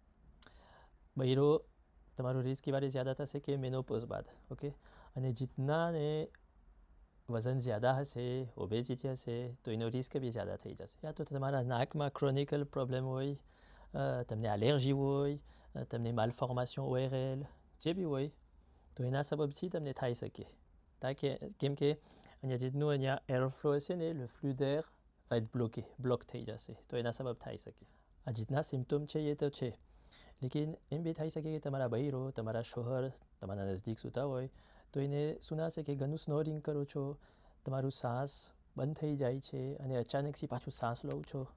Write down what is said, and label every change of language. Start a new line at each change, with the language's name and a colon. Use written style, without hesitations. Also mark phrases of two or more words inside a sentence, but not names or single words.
Gujarati: બૈરો તમારું રિસ્ક એ વારે જ્યાદા થશે કે મેનોપોઝ બાદ ઓકે અને જીતનાને વજન જ્યાદા હશે ઓબેસિટી હશે તો એનો રિસ્ક બી જ્યાદા થઈ જશે યા તો તમારા નાકમાં ક્રોનિકલ પ્રોબ્લેમ હોય તમને એલર્જી હોય તમને માલફોર્મેશન ORL જે બી હોય તો એના સબબથી તમને થઈ શકે કેમ કે અહીંયા જેટલું અહીંયા એરફ્લો હશે ને
French: le flux d'air va être
Gujarati: બ્લોક થઈ જશે તો એના સબબ થઈ શકે આ જેટલા સિમ્પટોમ છે એ તો છે લેકિન એમ બી થઈ શકે કે તમારા બૈરો તમારા શોહર તમારા નજદીક સૂતા હોય તો એને સુનાશે કે ઘણું સ્નોરિંગ કરો છો તમારું શ્વાસ બંધ થઈ જાય છે અને અચાનકથી પાછું શ્વાસ લો છો